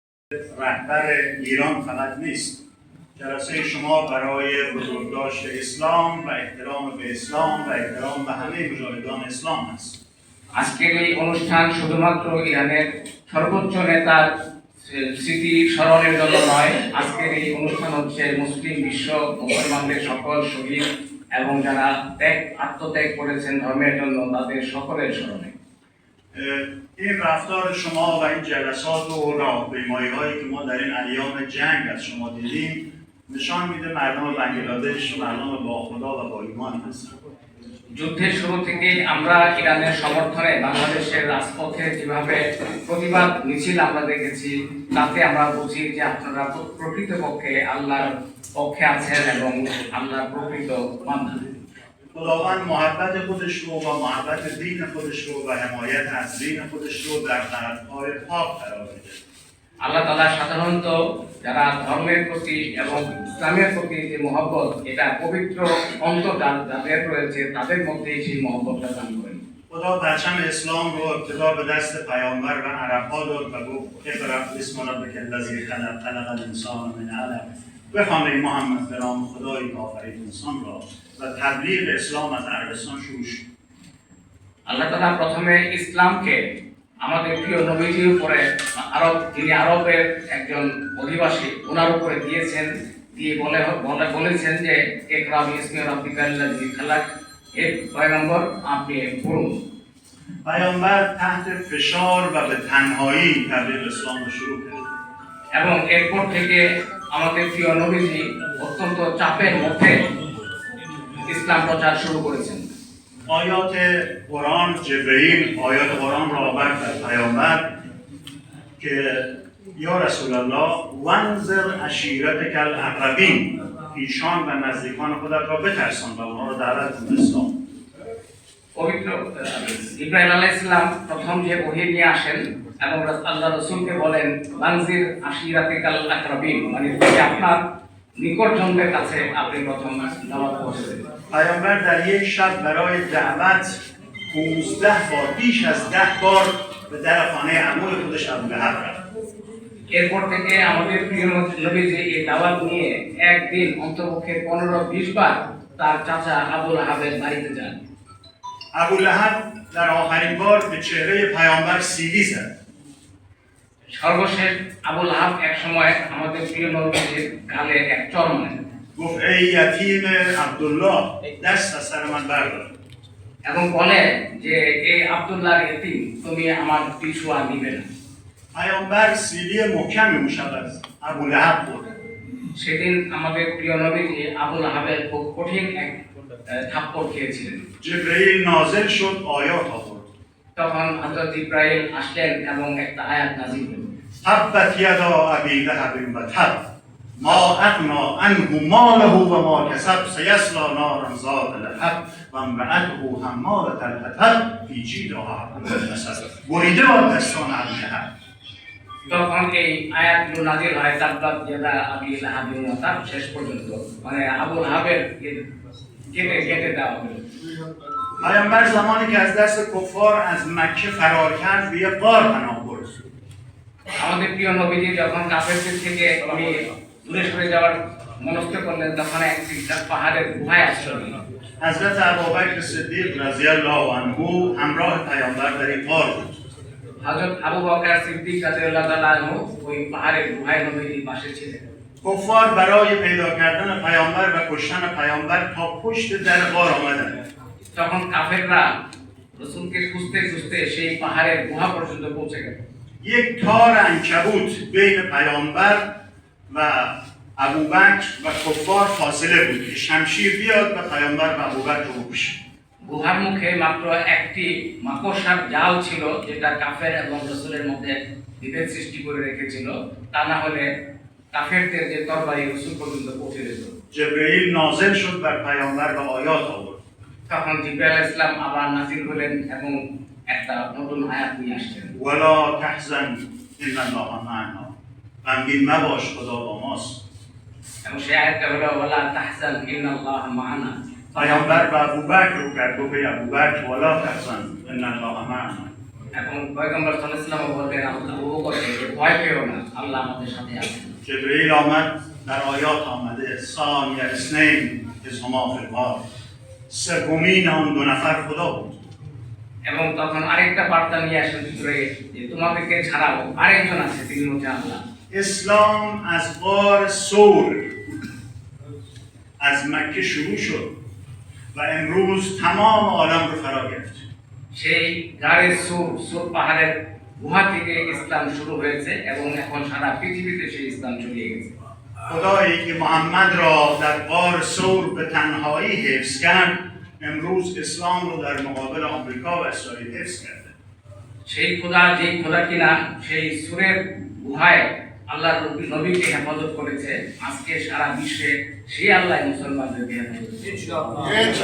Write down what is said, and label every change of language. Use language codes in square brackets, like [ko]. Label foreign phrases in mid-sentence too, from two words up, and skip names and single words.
[fa] رهبر ایران فقط نیست. جلسه شما برای بزرگداشت اسلام و احترام به اسلام و احترام به همه مجاهدان اسلام است. [bn] আজকের এই অনুষ্ঠান শুধুমাত্র ইরানের সর্বোচ্চ নেতার স্মৃতি স্মরণের জন্য নয়, আজকের এই অনুষ্ঠান হচ্ছে মুসলিম বিশ্ব মুসলমানদের সকল শহীদ এবং যারা আত্মত্যাগ করেছেন ধর্মের জন্য তাদের সকলের স্মরণে। [fa] این رفتار شما و این جلسات و راهپیمایی‌هایی که ما در این ایام جنگ از شما دیدیم نشان میده مردم بنگلادش مردم با خدا و با ایمان هستند. [bn] যুদ্ধের শুরু থেকেই আমরা ইরানের সমর্থনে বাংলাদেশের রাজপথে যেভাবে প্রতিবাদ মিছিল আমরা দেখেছি, তাতে আমরা বুঝি যে আপনারা প্রকৃতপক্ষে আল্লাহর পক্ষে আছেন এবং আল্লাহর প্রকৃত বান্দা। [fa] خداوند محبت خودش رو و محبت دین خودش رو و حمایت از دین خودش رو در قلب‌های پاک قرار میده. [bn] আল্লাহ তাআলা সাধারণত যারা ধর্মের প্রতি এবং ইসলামের প্রতি যে মহব্বত, এটা পবিত্র অন্তর যাদের রয়েছে তাদের মধ্যেই সেই মহব্বতটা দান করেন। [fa] خدا پرچم اسلام رو ابتدا به دست پیامبر و عرب‌ها داد و گفت [ar] اقرأ بسم ربک الذی خلق خلق الانسان من علق. [fa] بخوانید محمد به نام خدایی که آفرید انسان را و تبلیغ اسلام از عربستان شروع شد. [bn] আল্লাহ তাআলা প্রথমে ইসলামকে আমাদের প্রিয় নবীজির উপরে যিনি আরবের একজন অধিবাসী ওনার উপরে দিয়েছেন, দিয়ে বলেছেন যে [ar] اقرأ باسم ربك الذي خلق, [bn] হে পয়গম্বর আপনি পড়ুন। [fa] پیامبر تحت فشار و به تنهایی تبلیغ اسلام رو شروع کرد. [bn] এবং এরপর থেকে আমাদের প্রিয় নবীজি অত্যন্ত চাপের মধ্যে ইসলাম প্রচার শুরু করেছেন। [fa] آیات قرآن جبرئیل آیات قرآن را آورد در پیامبر که [ar] یا رسول الله وانذر عشیرتک الاقربین، [fa] ایشان و نزدیکان خودت را بترسان و اونها را دعوت کن به اسلام. [bn] পবিত্র ইব্রাহিম [ar] عليه السلام [bn] প্রথম যে ওহী নিয়ে আসেন এবং আল্লাহ রাসূলকে বলেন [ar] وأنذر عشيرتك الأقربين, [bn] মানে আপনার নিকটজনদের কাছে আপনি প্রথম দাওয়াত পৌঁছে দেন। [fa] پیامبر در یک شب برای دعوت 15 بار بیش از 10 بار به در خانه عموی خودش ابولهب رفت. [bn] এরপর থেকে আমাদের প্রিয় নবীজি এই দাওয়াত নিয়ে একদিন অন্ততপক্ষে 15-20 বার তার চাচা আবু লাহাবের বাড়িতে যান। [fa] ابولهب در آخرین بار به چهره پیامبر سیلی زد. [bn] সর্বশেষ আবু লাহাব এক সময় আমাদের প্রিয় নবীজির গালে এক চড় মারেন। [fa] گفت ای یتیم عبدالله دست از سر من بردار. [bn] এবং বলে যে এই আব্দুল্লাহর ইতিম তুমি আমার পিছু আর নিবে না। [fa] پیامبر سیلی محکمی اون شب از ابولهب خورد. [bn] সেদিন আমাদের প্রিয় নবীজি আবু লাহাবের খুব কঠিন এক থাপ্পড় খেয়েছিলেন। [fa] جبرئیل نازل شد آیات آورد. [bn] তখন হযরত জিবরাইল আসলেন এবং একটা আয়াত নাযিল হলো। [ar] تبت یدا ابی لهب وتب ما اغنی عنه ماله وما کسب سیصلی نارا ذات لهب وامرأته حمالة الحطب فی جیدها حبل من مسد. [fa] بریده باد دستان ابولهب. [bn] তখন এই আয়াতগুলো নাযিল হয় [ar] تبت يدا أبي لهب وتب [bn] শেষ পর্যন্ত, মানে আবু লাহাবের কেটে দেওয়া হলো। [fa] پیامبر زمانی که از دست کفار از مکه فرار کرد به یک غار پناه برد. [bn] আমাদের প্রিয় নবীজি যখন কাফেরদের থেকে দূরে সরে যাওয়ার মনস্থ করলেন তখন একটা পাহাড়ের গুহায় আশ্রয় নিলেন। [fa] حضرت ابوبکر صدیق [ar] رضی الله عنه [fa] همراه پیامبر در این غار بود. [bn] হযরত আবু বকর সিদ্দিক [ar] رضي الله تعالى عنه [bn] ওই পাহাড়ের গুহায় নবীজির পাশে ছিলেন। [fa] کفار برای پیدا کردن پیامبر و کشتن پیامبر تا پشت در غار آمدند. [bn] তখন কাফেররা রাসূলকে খুঁজতে খুঁজতে সেই পাহাড়ের গুহা পর্যন্ত পৌঁছে গেল। [fa] یک تار عنکبوت بین پیامبر و ابوبکر و کفار فاصله بود که شمشیر بیاد و پیامبر و ابوبکر رو بکشه. [bn] গুহার মুখে মাত্র একটি মাকড়সার জাল ছিল যেটা কাফের এবং রাসূলের মধ্যে বিভেদ সৃষ্টি করে রেখেছিল, তা না হলে কাফেরদের যে তরবারি রাসূল পর্যন্ত পৌঁছে যেত। [fa] جبرئیل نازل شد بر پیامبر و آیات آورد. [bn] তখন জিবরাইল [ar] عليه السلام [bn] আবার নাযিল হলেন এবং একটা নতুন আয়াত নিয়ে আসলেন। [ar] ولا تحزن ان الله معنا. [fa] غمگین مباش خدا با ماست. [bn] এবং সেই আয়াতটা হলো [ar] ولا تحزن إن الله معنا. [fa] پیامبر به ابوبکر رو کرد گفت ای ابوبکر [ar] ولا تحزن ان الله معنا. [bn] এবং পয়গম্বর [ar] صلى الله عليه وسلم [bn] বললেন আবু বকরকে যে ভয় পেও না, আল্লাহ আমাদের সাথে আছেন। [fa] جبريل آمد در آیات آمده [ar] ثانی اثنین اذ هما فی الغار [fa] سومین آن دو نفر خدا بود [bn] এবং তখন আরেকটা বার্তা নিয়ে আসেন ভিতরে যে তোমাদেরকে ছাড়াও আরেকজন আছে, তিনি হচ্ছে আল্লাহ। [fa] اسلام از غار ثور از مکه شروع شد و امروز تمام عالم رو فرا گرفت [bn] সেই গাড়ে সুর পাহাড়ের গুহা থেকে ইসলাম শুরু হয়েছে এবং এখন সারা পৃথিবীতে সেই ইসলাম ছড়িয়ে গেছে। [fa] خدایی که محمد را در غار ثور به تنهایی حفظ کرد امروز اسلام رو در مقابل آمریکا و اسرائیل حفظ کرده [bn] সেই খোদা যেই খোদা কিনা সেই সুরের গুহায় আল্লাহর নবীকে হেফাজত করেছে, আজকে সারা বিশ্বে সেই আল্লাহ মুসলমানদেরকে হেফাজত করেছে।